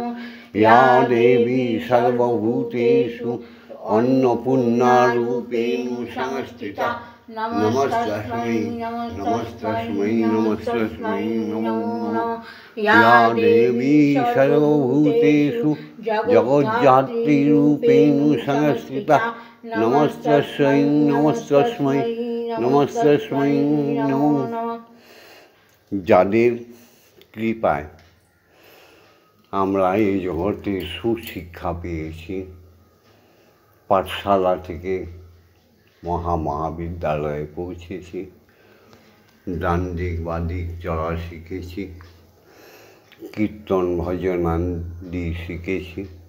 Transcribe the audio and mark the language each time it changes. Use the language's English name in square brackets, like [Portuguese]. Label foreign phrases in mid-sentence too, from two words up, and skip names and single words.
[Sanskrit] या देवी सर्वभूतेषु अन्नपूर्णारूपेण संस्थिता नमस्तस्मै नमस्तस्मै नमस्तस्मै नमो नमः। या देवी सर्वभूतेषु जगज्जात्रीरूपेण संस्थिता नमस्तस्मै नमस्तस्मै नमस्तस्मै नमो नमः। [Bangla] যাদের কৃপায় আমরা এই জগতে সুশিক্ষা পেয়েছি, পাঠশালা থেকে মহাবিদ্যালয়ে পৌঁছেছি, ডান দিক বাঁ দিক চলা শিখেছি, কীর্তন ভজনাদি শিখেছি,